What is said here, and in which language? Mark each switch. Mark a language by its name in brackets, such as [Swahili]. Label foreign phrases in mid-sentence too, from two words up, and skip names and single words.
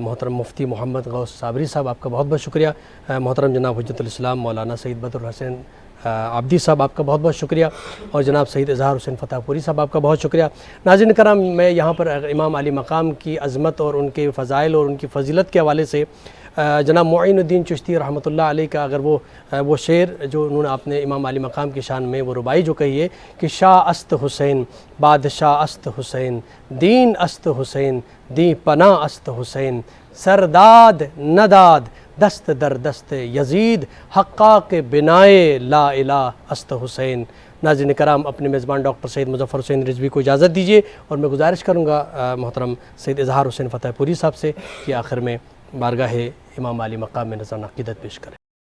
[Urdu] محترم مفتی محمد غوث صابری صاحب آپ کا بہت بہت شکریہ۔ محترم جناب حجت الاسلام مولانا سید بدر الحسین عابدی صاحب آپ کا بہت بہت شکریہ، اور جناب سید اظہار حسین فتح پوری صاحب آپ کا بہت شکریہ۔ ناظرین کرام، میں یہاں پر امام علی مقام کی عظمت اور ان کے فضائل اور ان کی فضیلت کے حوالے سے جناب معین الدین چشتی رحمۃ اللہ علیہ کا اگر وہ شعر جو انہوں نے آپ نے امام علی مقام کی شان میں وہ ربائی جو کہی ہے کہ [Persian] شاہ است حسین بادشاہ است حسین دین است حسین دین پناہ است حسین سرداد نداد دست در دست یزید حقاق بنائے لا الہ است حسین۔ [Urdu] ناظرین کرام، اپنے میزبان ڈاکٹر سید مظفر حسین رضوی کو اجازت دیجیے، اور میں گزارش کروں گا محترم سید اظہار حسین فتح پوری صاحب سے کہ آخر میں بارگاہ امام علی مقام میں نذرانہ عقیدت پیش کریں۔